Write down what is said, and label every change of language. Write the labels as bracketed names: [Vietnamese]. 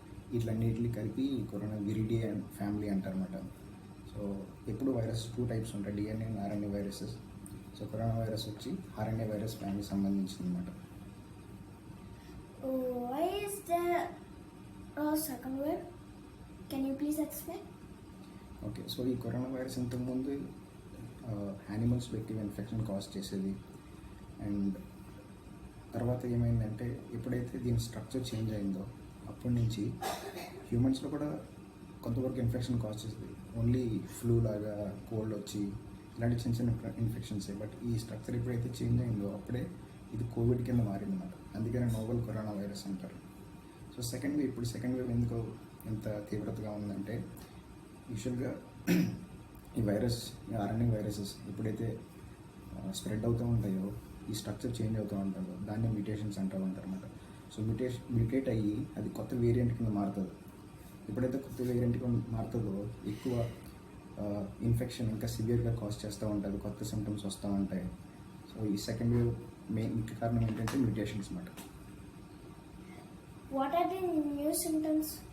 [Telugu] వీటిలన్నిటిని కలిపి corona viride and family అంటారన్నమాట. So ఎప్పుడు virus 2 types ఉంటాయి, DNA and RNA viruses. So corona virus వచ్చి RNA virus family సంబంధించింది అనమాట. [English] Why is there a second word? Can you please explain? [Telugu] Okay, so ఈ corona virus ఇంతకుముందు animals వ్యక్తివ్ infection cause చేసేది. And తర్వాత ఏమైందంటే ఎప్పుడైతే దీని స్ట్రక్చర్ చేంజ్ అయిందో అప్పటి నుంచి హ్యూమన్స్లో కూడా కొంతవరకు ఇన్ఫెక్షన్ కాజ్ చేసేది. ఓన్లీ ఫ్లూ లాగా కోల్డ్ వచ్చి ఇలాంటి చిన్న చిన్న ఇన్ఫెక్షన్సే. బట్ ఈ స్ట్రక్చర్ ఎప్పుడైతే చేంజ్ అయిందో అప్పుడే ఇది కోవిడ్ కింద మారిందన్నమాట. అందుకనే నోవెల్ కరోనా వైరస్ అంటారు. సో సెకండ్ వేవ్ ఎందుకు ఎంత తీవ్రతగా ఉందంటే, యూజువల్గా ఈ ఆర్ఎన్ఏ వైరసెస్ ఎప్పుడైతే స్ప్రెడ్ అవుతూ ఉంటాయో ఈ స్ట్రక్చర్ చేంజ్ అవుతూ ఉంటుందో దాన్ని మ్యూటేషన్స్ అంటూ ఉంటారు అన్నమాట. సో మ్యూటేట్ అయ్యి అది కొత్త వేరియంట్ కింద మారుతుంది. ఎప్పుడైతే కొత్త వేరియంట్ కింద మారుతుందో ఎక్కువ ఇన్ఫెక్షన్ ఇంకా సివియర్గా కాజ్ చేస్తూ ఉంటుంది, కొత్త సిమ్టమ్స్ వస్తూ ఉంటాయి. సో ఈ సెకండ్ వేవ్ ముఖ్య కారణం ఏంటంటే మ్యూటేషన్స్ అన్నమాట. [English] What are the new symptoms?